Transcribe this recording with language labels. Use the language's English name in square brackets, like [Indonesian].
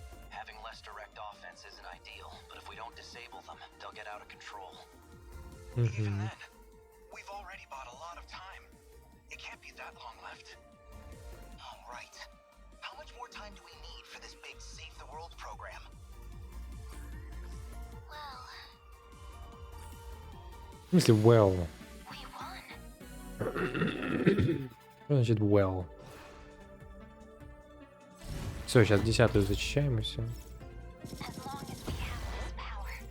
[English] Having less direct offense isn't ideal, but if we don't disable them, they'll get out of control. Even then, we've already bought a lot of time. It can't be that long left. All right. How much more time do we need for this big Save the World program? Well, [Russian] В смысле, well? [English] we won. [Russian] Что значит well? Все, сейчас 10-ю зачищаем и все. [English] As long as we have this power.